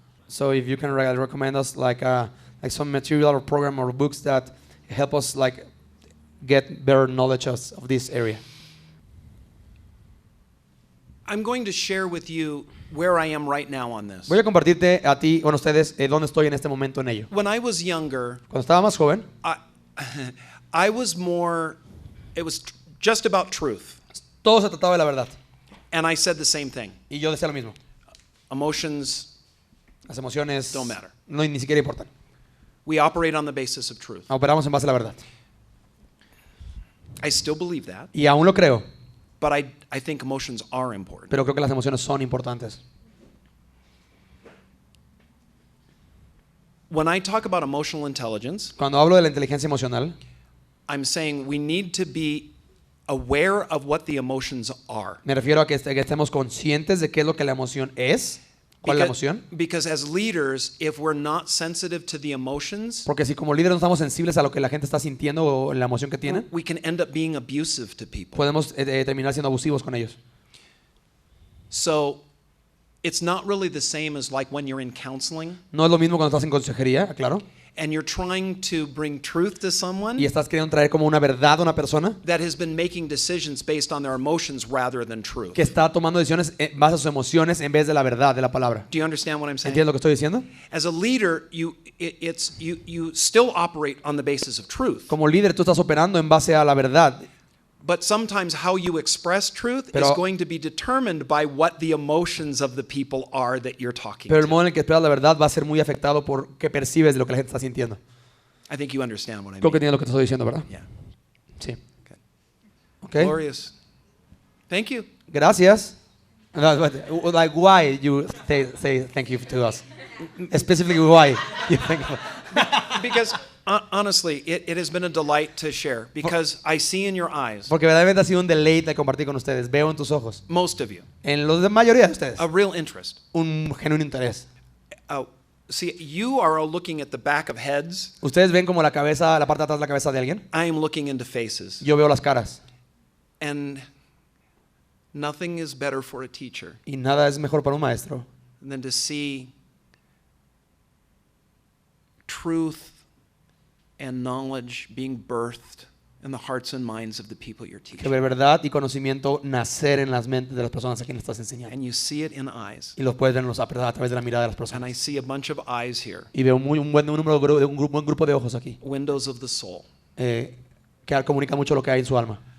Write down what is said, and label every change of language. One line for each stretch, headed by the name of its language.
English: So if you can recommend us like some material or program or books that help us like get better knowledge of this area. I'm going to share with you where I am right now on this.
Spanish: Voy a compartirte a ti, bueno, ustedes, dónde estoy en este momento en ello.
English: When I was younger,
Spanish: Cuando estaba más joven,
English: I was more, it was just about truth.
Spanish: todo se trataba de la verdad.
English: And I said the same thing.
Spanish: Y yo decía lo mismo.
English: Emotions
Spanish: Las emociones
English: don't matter.
Spanish: no ni siquiera importan.
English: We operate on the basis of truth.
Spanish: Operamos en base a la verdad.
English: I still believe that,
Spanish: Y aún lo creo,
English: but I think emotions are important.
Spanish: pero creo que las emociones son importantes.
English: When I talk about emotional intelligence,
Spanish: Cuando hablo de la inteligencia emocional,
English: I'm saying we need to be aware of what the emotions are.
Spanish: me refiero a que estemos conscientes de qué es lo que la emoción es. ¿Cuál es la emoción?
English: Because as leaders, if we're not sensitive to the emotions,
Spanish: Porque si como líderes no estamos sensibles a lo que la gente está sintiendo o la emoción que tienen,
English: we can end up being abusive to people.
Spanish: podemos terminar siendo abusivos con ellos.
English: So it's not really the same as like when you're in counseling
Spanish: No es lo mismo cuando estás en consejería, claro,
English: and you're trying to bring truth to someone
Spanish: y estás queriendo traer como una verdad a una persona
English: that has been making decisions based on their emotions rather than truth.
Spanish: que está tomando decisiones en base a sus emociones en vez de la verdad de la palabra.
English: Do you understand what I'm saying?
Spanish: ¿Entiendes lo que estoy diciendo?
English: As a leader, you still operate on the basis of truth.
Spanish: Como líder tú estás operando en base a la verdad,
English: But sometimes how you express truth is
Spanish: Pero-
English: going to be determined by what the emotions of the people are that you're talking
Spanish: pero el
English: to.
Spanish: modo en el que esperas la verdad va a ser muy afectado por qué percibes de lo que la gente está sintiendo.
English: I think you understand what I
Spanish: Creo que
English: mean.
Spanish: entiendes lo que te estoy diciendo, ¿verdad?
English: Yeah.
Spanish: Sí.
English: Good. Okay. Glorious. Thank you.
Spanish: Gracias.
English: Like why you say thank you to us? Specifically why you thank you? Because honestly, it has been a delight to share because I see in your eyes,
Spanish: Porque verdaderamente ha sido un deleite compartir con ustedes. Veo en tus ojos,
English: most of you,
Spanish: en la mayoría de ustedes,
English: a real interest.
Spanish: un genuino interés.
English: See, you are looking at the back of heads.
Spanish: Ustedes ven como la cabeza, la parte de atrás de la cabeza de alguien.
English: I am looking into faces.
Spanish: Yo veo las caras.
English: And nothing is better for a teacher
Spanish: Y nada es mejor para un maestro
English: than to see truth and knowledge being birthed in the hearts and minds of the people you're
Spanish: que
English: teaching.
Spanish: ver verdad y conocimiento nacer en las mentes de las personas a quienes estás enseñando.
English: And you see it in eyes.
Spanish: Y los puedes ver a través de la mirada de las
English: And I
Spanish: personas.
English: see a bunch of eyes here,
Spanish: Y veo un buen número de un buen grupo de ojos aquí
English: windows of the soul.
Spanish: que comunican mucho lo que hay en su alma.